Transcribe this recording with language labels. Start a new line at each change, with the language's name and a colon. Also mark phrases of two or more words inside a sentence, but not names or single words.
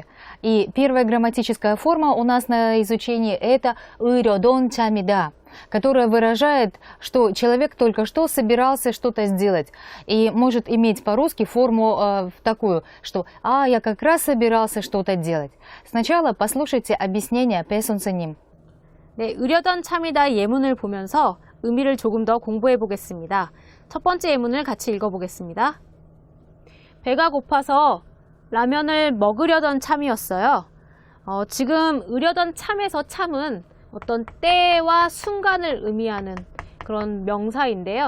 Russian: И первая грамматическая форма у нас на изучении это
Korean: «의료돈 참이다»,
Russian: которая выражает, что человек только что собирался что-то сделать. И может иметь по-русски форму такую, что я как раз собирался что-то делать. Сначала послушайте объяснение 배선생님.
Korean: 네, 의료던 참이다 예문을 보면서 의미를 조금 더 공부해 보겠습니다. 첫 번째 예문을 같이 읽어보겠습니다. 배가 고파서 라면을 먹으려던 참이었어요. 지금 으려던 참에서 참은 어떤 때와 순간을 의미하는 그런 명사인데요.